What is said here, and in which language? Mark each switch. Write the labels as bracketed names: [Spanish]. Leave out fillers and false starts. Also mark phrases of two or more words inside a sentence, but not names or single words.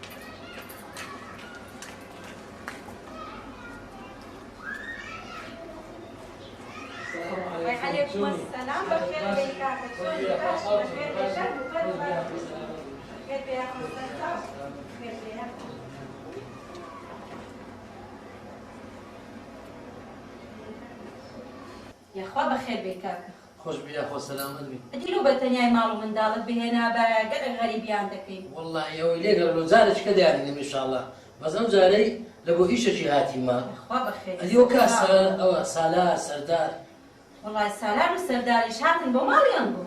[Arabic] عليكم السلام بخير بك شلونك بخير بخير كيف يا يا اخوا بخير بك [Central Kurdish] خۆش بیا خۆ سەلامەت بی دیلو بە تەنیای ماڵ و منداڵت بهێنا بە گەلێک غەریبیان دەکەین والله ئەوەی لێگەڕ جارێک کە دیارینم [Arabic] ئینشاءڵڵا [Central Kurdish] بەس ئەم جارەی لە بۆ ئیشێکی هاتیمە خوا بخێر ئەدیۆ کاس ئەوە سالار سەردار والله سالار و سەرداریش هاتن بۆ ماڵیان بوو